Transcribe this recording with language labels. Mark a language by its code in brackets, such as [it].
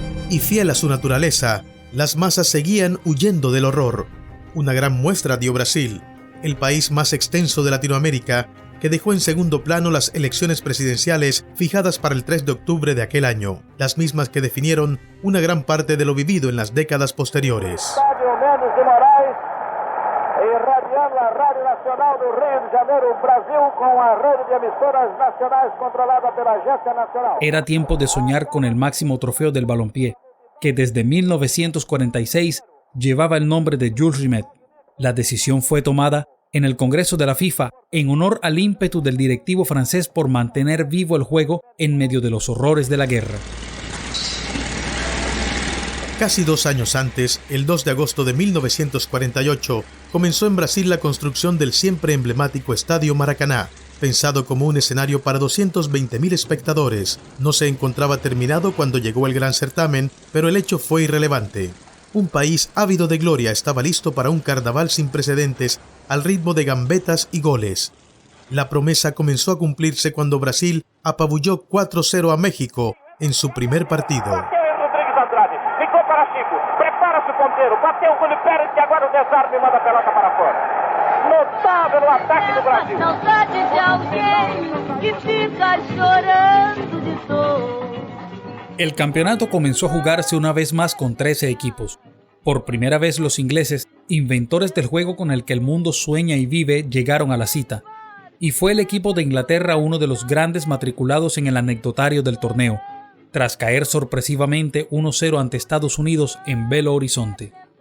[es] Y fiel a su naturaleza, las masas seguían huyendo del horror. Una gran muestra dio Brasil, el país más extenso de Latinoamérica, que dejó en segundo plano las elecciones presidenciales fijadas para el 3 de octubre de aquel año, las mismas que definieron una gran parte de lo vivido en las décadas posteriores. [pt] A Rádio Nacional do Rio de Janeiro, Brasil, con a rede de [es] emisoras nacionales [pt] controlada pela Agência Nacional. [es] Era tiempo de soñar con el máximo trofeo del balompié, que desde 1946 llevaba el nombre de Jules Rimet. La decisión fue tomada en el Congreso de la FIFA en honor al ímpetu del directivo francés por mantener vivo el juego en medio de los horrores de la guerra. Casi 2 años antes, el 2 de agosto de 1948, comenzó en Brasil la construcción del siempre emblemático Estadio Maracaná. Pensado como un escenario para 220.000 espectadores, no se encontraba terminado cuando llegó el gran certamen, pero el hecho fue irrelevante. Un país ávido de gloria estaba listo para un carnaval sin precedentes, al ritmo de gambetas y goles. La promesa comenzó a cumplirse cuando Brasil apabulló 4-0 a México en su primer partido. [pt] Prepara-se o ponteiro, bateu com o Pérez e agora o desarme manda a pelota para fora. Notável o ataque do Brasil. Saudade de alguém que fica chorando de dor. [es] El campeonato comenzó a jugarse una vez más con 13 equipos. Por primera vez los ingleses, inventores del juego con el que el mundo sueña y vive, llegaron a la cita. Y fue el equipo de Inglaterra uno de los grandes matriculados en el anecdotario del torneo, tras caer sorpresivamente 1-0 ante Estados Unidos en Belo Horizonte.